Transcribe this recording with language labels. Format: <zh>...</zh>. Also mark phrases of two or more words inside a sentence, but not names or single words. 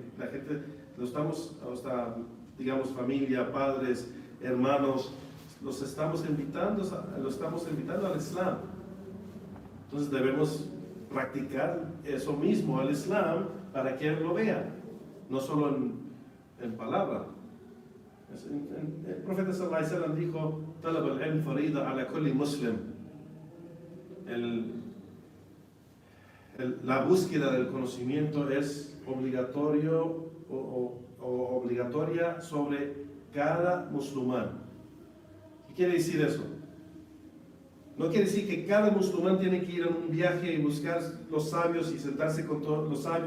<es>La gente lo estamos, hasta, digamos, familia, padres, hermanos, los estamos invitando al Islam. Entonces debemos practicar eso mismo al Islam para que él lo vea, no solo en palabra. El profeta</es> <ar>صلى الله عليه وسلم dijo: "طلب العلم فريضة على كل مسلم".</ar> <es>La búsqueda del conocimiento es obligatorio o obligatoria sobre cada musulmán. ¿Qué quiere decir eso? No quiere decir que cada musulmán tiene que ir a un viaje y buscar los sabios y sentarse con todos los sabios.</es>